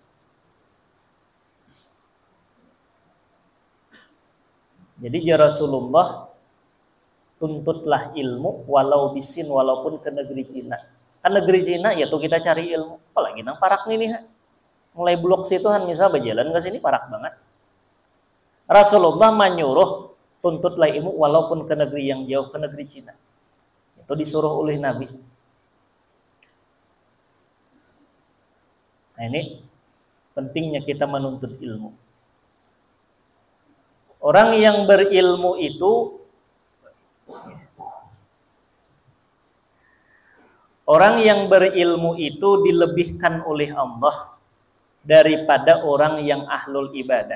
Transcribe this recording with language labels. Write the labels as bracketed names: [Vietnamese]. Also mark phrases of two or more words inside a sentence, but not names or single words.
[Indonesian] Jadi ya Rasulullah, tuntutlah ilmu walau bisin, walaupun ke negeri Cina. [Banjar] Kan negeri Cina ya tuh kita cari ilmu. Apalagi nang parak nih. Mulai blok situ kan misal berjalan ke sini parak banget. [Indonesian] Rasulullah menyuruh tuntutlah ilmu walaupun ke negeri yang jauh, ke negeri Cina. Itu disuruh oleh Nabi. Nah ini pentingnya kita menuntut ilmu. Orang yang berilmu itu dilebihkan oleh Allah daripada orang yang [Arabic] أهل العبادة.